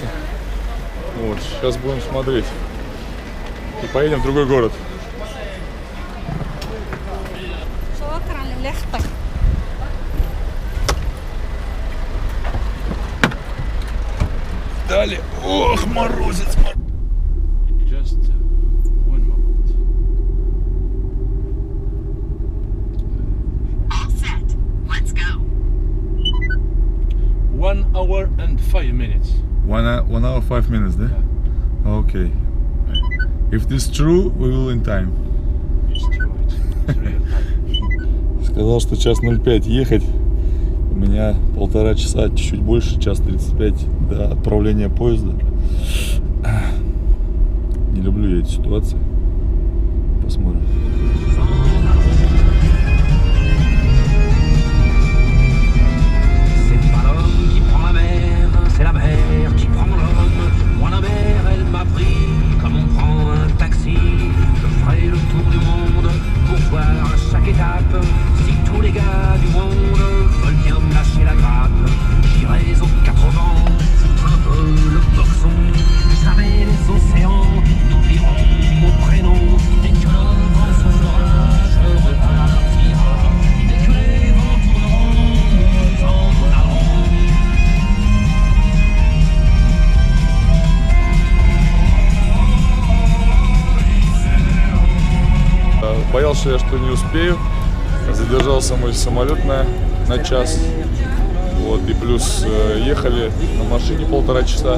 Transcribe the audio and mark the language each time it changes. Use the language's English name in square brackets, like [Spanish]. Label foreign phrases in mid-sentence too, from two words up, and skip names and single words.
[Russian] Вот, сейчас будем смотреть. И поедем в другой город. Далее. Ох, морозец. [English] Just one moment. All set. Let's go. 1 hour and 5 minutes. 1 hour 5 minutes, да? Okay. If this true, we will in time. It's true. It's real time. [Russian] Сказал, что час 05 ехать. У меня 1,5 часа, чуть больше, час 35 до отправления поезда. Не люблю я эти ситуации. Посмотрим. [French] C'est pas l'homme qui prend la mer, c'est la mer qui prend l'homme. Moi la mer, elle m'a pris comme on prend un taxi. Je ferai le tour du monde pour voir à chaque étape si tous les gars du monde veulent bien me lâcher la grappe. J'irai aux 4 vents, un peu le boxon. Jamais les océans n'oublieront mon prénom. Dès que le vent soufflera, je repartira. Dès que les vents tourneront, nous en allerons. [Russian] Боялся я, что не успею. Задержался мой самолет на час. Вот, и плюс ехали на машине 1,5 часа.